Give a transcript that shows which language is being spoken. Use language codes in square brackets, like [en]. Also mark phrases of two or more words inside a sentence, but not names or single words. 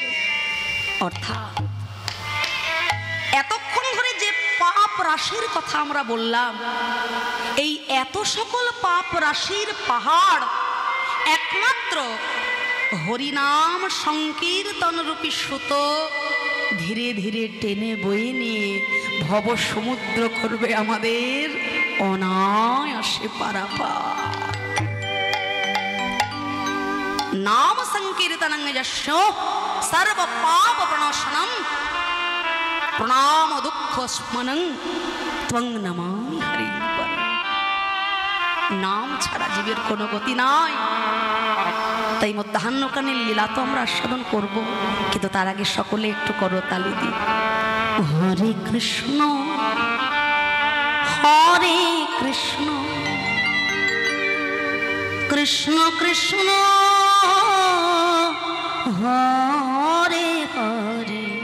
[bn] অর্থাৎ এতক্ষণ ধরে যে পাপ রাশির কথা আমরা বললাম, এই এত সকল পাপ রাশির পাহাড় একমাত্র হরিনাম সংকীর্তন রূপী সুতো ধীরে ধীরে টেনে বয়ে নিয়ে ভব সমুদ্র করবে আমাদের অনায়াসে পারাপার। [sa] नाम संकीर्तनं यस्य सर्व पाप प्रणाशनं प्रणाम दुख स्मनं त्वं नमामि हरि बर। [bn] नाम ছাড়া জীবের কোনো গতি নাই। তাই মধ্যাহ্নকালীন লীলা তো আমরা আস্বাদন করব, কিন্তু তার আগে সকলে একটু করতালি দিই। [sa] হরে কৃষ্ণ হরে কৃষ্ণ কৃষ্ণ কৃষ্ণ হরে হরে।